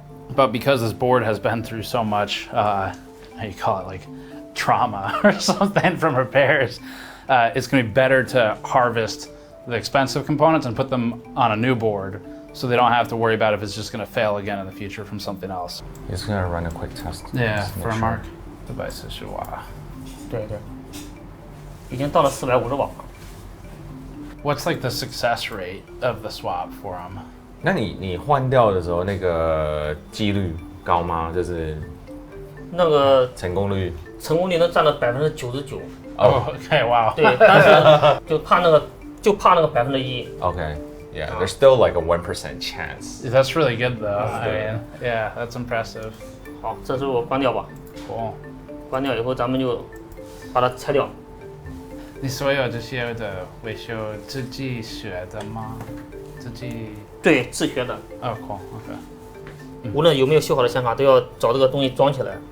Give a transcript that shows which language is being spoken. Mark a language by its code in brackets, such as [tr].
[en] But because this board has been through so much, how you call it, like trauma or something from repairs, it's going to be better to harvest the expensive components and put them on a new board, so they don't have to worry about if it's just going to fail again in the future from something else. Just gonna run a quick test. Yeah, for Mark. Device is wow. [zh] 对对，已经到了450瓦。 [en] What's like the success rate of the swap for them? [zh] 那你换掉的时候，那个几率高吗？就是那个成功率能占到99%。 [en] Oh, okay, wow. [zh] 对，但是就怕那个1%。 [en] Okay. Yeah, there's still like a 1% chance. That's really good though. I mean, yeah, that's impressive. [zh] 好，这时候我关掉吧。 [en] Cool. [zh] 关掉以后，咱们就把它拆掉。你所有这些的维修自己学的吗？自己？对，自学的。 [en] Oh, cool. Okay. [zh] 无论有没有修好的显卡，都要找这个东西装起来。